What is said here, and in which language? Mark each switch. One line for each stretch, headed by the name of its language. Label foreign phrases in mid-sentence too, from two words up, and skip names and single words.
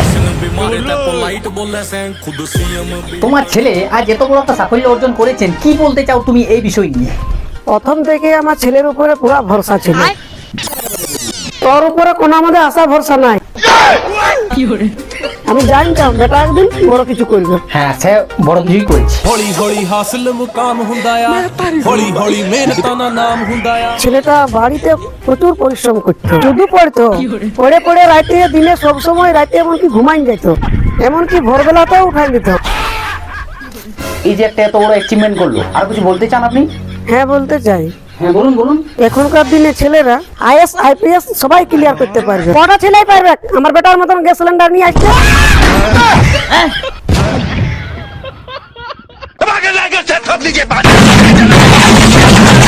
Bangla: তোমার ছেলে আজ এত বড় একটা সাফল্য অর্জন করেছেন, কি বলতে চাও তুমি এই বিষয় নিয়ে? প্রথম থেকে আমার ছেলের উপরে পুরো ভরসা ছিল, তোর উপরে কোনো আমাদের আশা ভরসা নাই। আমি জানতাম বেটা একদিন বড় কিছু করবে। হ্যাঁ, সে বড় কিছুই করেছে।
Punjabi: ਹੌਲੀ ਹੌਲੀ ਹਾਸਲ ਮੁਕਾਮ ਹੁੰਦਾ ਆ ਹੌਲੀ ਹੌਲੀ ਮਿਹਨਤਾਂ ਦਾ ਨਾਮ ਹੁੰਦਾ ਆ।
Bangla: ছেলেটা বাড়িতে প্রচুর পরিশ্রম করতো, শুধু পড়তো, পড়ে পড়ে রাতে দিনে সব সময় রাতে এমনকি ঘুমাই যেত, এমনকি ভোরবেলাতেও উঠাই দিত। এই যে একটা এত বড় অ্যাচিভমেন্ট করলো, আর কিছু বলতে চান আপনি? হ্যাঁ, বলতে চাই। হ্যাঁ, বলুন বলুন। এখনকার দিনে ছেলেরা আইএস আইপিএস সবাই ক্লিয়ার করতে পারবে। কটা ছেলেই পারবে আমার বেটার মতন
English: gas cylinder
Bangla: নিয়ে আসতে?
English: Come on, get like a set up, DJ.